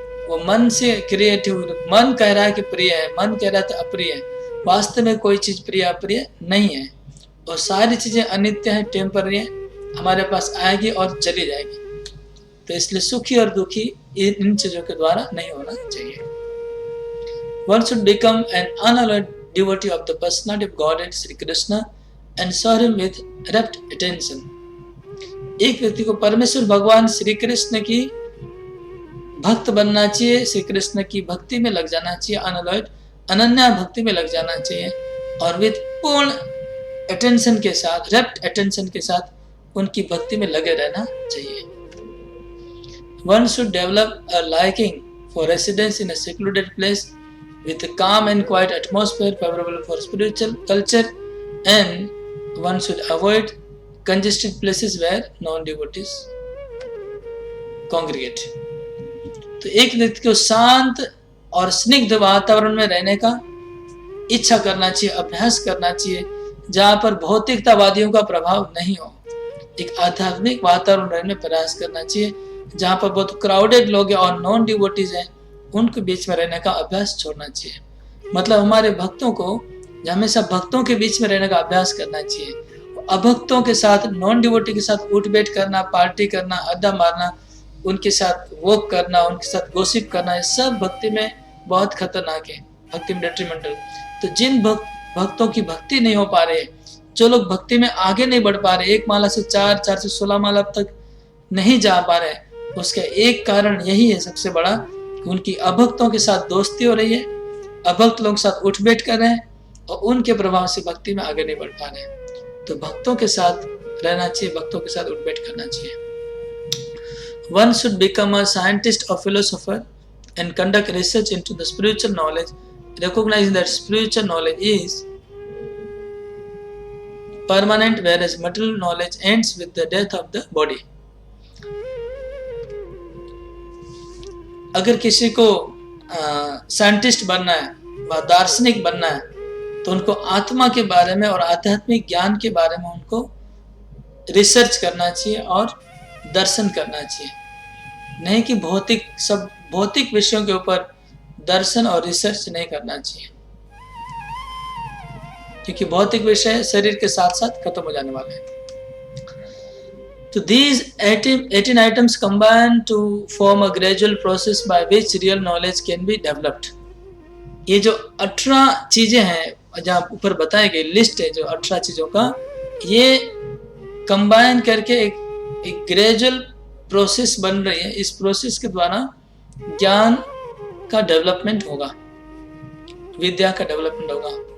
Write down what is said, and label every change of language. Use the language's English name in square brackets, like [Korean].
[Hindi] वो मन से क्रिएटिव, मन कह रहा है कि प्रिय है, मन कह रहा है तो अप्रिय है. वास्तव में कोई चीज प्रिय अप्रिय नहीं है और सारी चीजें अनित्य हैं, टेम्पररी हैं, हमारे पास आएगी और चली जाएगी. तो इसलिए सुखी और दुखी इन चीजों के द्वारा नहीं होना चाहिए. [English] One should become an unalloyed devotee of the personality of Godhead Sri Krishna and serve him with rapt attention. [Hindi] एक व्यक्ति को परमेश्वर भगवान श्री कृष्ण की भक्त बनना चाहिए, श्री कृष्ण की भक्ति में लग जाना चाहिए, अनलॉयड अनन्या भक्ति में लग जाना चाहिए और विद पूर्ण अटेंशन के साथ, रेप्ट अटेंशन के साथ उनकी भक्ति में लगे रहना चाहिए. [English] One should develop a liking for residence in a secluded place with a calm and quiet atmosphere favorable for spiritual culture, and one should avoid congested places where non-devotees congregate. [Hindi] तो एक व्यक्ति को शांत और स्निग्ध वातावरण में रहने का इच्छा करना चाहिए, अभ्यास करना चाहिए, जहाँ पर भौतिकतावादियों का प्रभाव नहीं हो. एक आध्यात्मिक वातावरण रहने प्रयास करना चाहिए जहाँ पर बहुत क्राउडेड लोग हैं और नॉन डिवोटीज हैं, उनके बीच में रहने का अभ्यास छोड़ना चाहिए. मतलब हमारे भक्तों को हमेशा भक्तों के बीच में रहने का अभ्यास करना चाहिए. अभक्तों के साथ, नॉन डिवोटी के साथ उठ बैठ करना, पार्टी करना, अड्डा मारना, उनके साथ वॉक करना, उनके साथ गोसिप करना, ये सब भक्ति में बहुत खतरनाक है, भक्ति में डेट्रीमेंटल. तो जिन भक्तों की भक्ति नहीं हो पा रहे, जो लोग भक्ति में आगे नहीं बढ़ पा रहे, 1 माला से 4, 4 से 16 माला तक नहीं जा पा रहे, उसका एक कारण यही है सबसे बड़ा उनकी अभक्तों के साथ दोस्ती हो रही है, अभक्त लोगों के साथ उठ बैठ कर रहे हैं और उनके प्रभाव से भक्ति में आगे नहीं बढ़ पा रहे हैं। तो भक्तों के साथ रहना चाहिए, भक्तों के साथ उठ बैठ करना चाहिए। [English] One should become a scientist or philosopher and conduct research into the spiritual knowledge, recognizing that spiritual knowledge is permanent, whereas material knowledge ends with the death of the body. [Hindi] अगर किसी को साइंटिस्ट बनना है व दार्शनिक बनना है तो उनको आत्मा के बारे में और आध्यात्मिक ज्ञान के बारे में उनको रिसर्च करना चाहिए और दर्शन करना चाहिए, नहीं कि भौतिक विषयों के ऊपर दर्शन और रिसर्च नहीं करना चाहिए, क्योंकि भौतिक विषय शरीर के साथ साथ खत्म हो जाने वाले हैं। [English] तो these 18 items combine to form a gradual process by which real knowledge can be developed. [Hindi] ये जो 18 चीजें हैं जहाँ ऊपर बताई गई लिस्ट है जो 18 चीजों का, ये कंबाइन करके एक ग्रेजुअल प्रोसेस बन रही है। इस प्रोसेस के द्वारा ज्ञान का डेवलपमेंट होगा, विद्या का डेवलपमेंट होगा।